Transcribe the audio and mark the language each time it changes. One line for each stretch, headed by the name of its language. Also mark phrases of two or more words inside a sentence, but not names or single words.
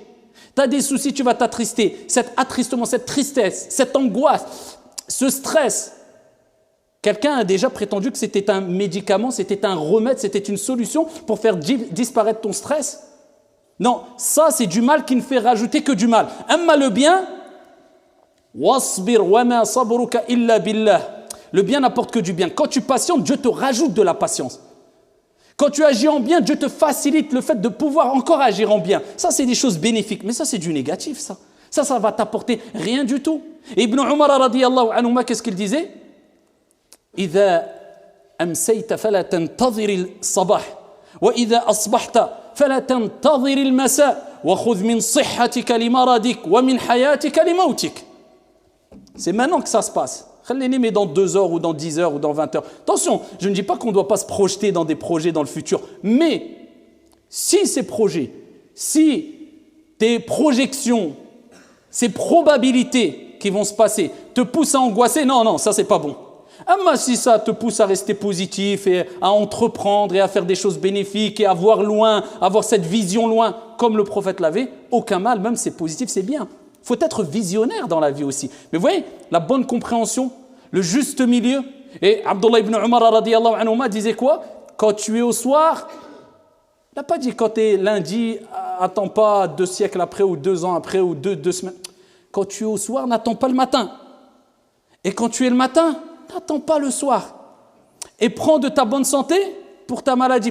French: Tu as des soucis, tu vas t'attrister. Cet attristement, cette tristesse, cette angoisse, ce stress. Quelqu'un a déjà prétendu que c'était un médicament, c'était un remède, c'était une solution pour faire disparaître ton stress. Non, ça c'est du mal qui ne fait rajouter que du mal. Amma le bien,
Arabic: واصبر وما صبرك إلا بالله.
French: Le bien n'apporte que du bien. Quand tu patientes, Dieu te rajoute de la patience. Quand tu agis en bien, Dieu te facilite le fait de pouvoir encore agir en bien. Ça, c'est des choses bénéfiques. Mais ça, c'est du négatif, ça. Ça va t'apporter rien du tout. Et Ibn Umar,
Arabic: رضي الله عنهما,
French: qu'est-ce qu'il disait?
Arabic: إذا أمسيت فلا تنتظر الصباح وإذا أصبحت فلا تنتظر المساء وخذ من صحتك لمرضك ومن حياتك لموتك.
French: C'est maintenant que ça se passe. Mais dans 2 heures ou dans 10 heures ou dans 20 heures. Attention, je ne dis pas qu'on ne doit pas se projeter dans des projets dans le futur. Mais si ces projets, si tes projections, ces probabilités qui vont se passer te poussent à angoisser, non, ça c'est pas bon. Mais si ça te pousse à rester positif et à entreprendre et à faire des choses bénéfiques et à voir loin, avoir cette vision loin, comme le prophète l'avait, aucun mal, même c'est positif, c'est bien. Il faut être visionnaire dans la vie aussi. Mais vous voyez, la bonne compréhension, le juste milieu. Et Abdullah ibn Umar
Arabic: رضي الله عنهما
French: disait quoi? Quand tu es au soir, il n'a pas dit quand tu es lundi, attends pas 2 siècles après ou 2 ans après ou 2 semaines. Quand tu es au soir, n'attends pas le matin. Et quand tu es le matin, n'attends pas le soir. Et prends de ta bonne santé pour ta maladie.